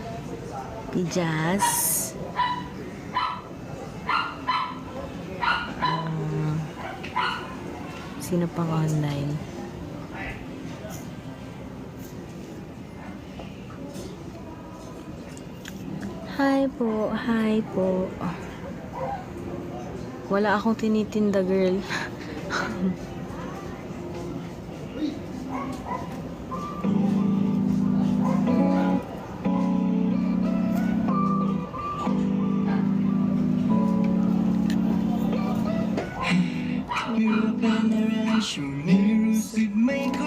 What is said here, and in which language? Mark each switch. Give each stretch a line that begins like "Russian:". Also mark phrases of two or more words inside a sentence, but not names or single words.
Filipino: Pijas. Sino pang online? Hi po, hi po. Wala akong tinitinda, girl.
Thai: ไม่รู้เป็นอะไรช่วงนี้รู้สึกไม่ค่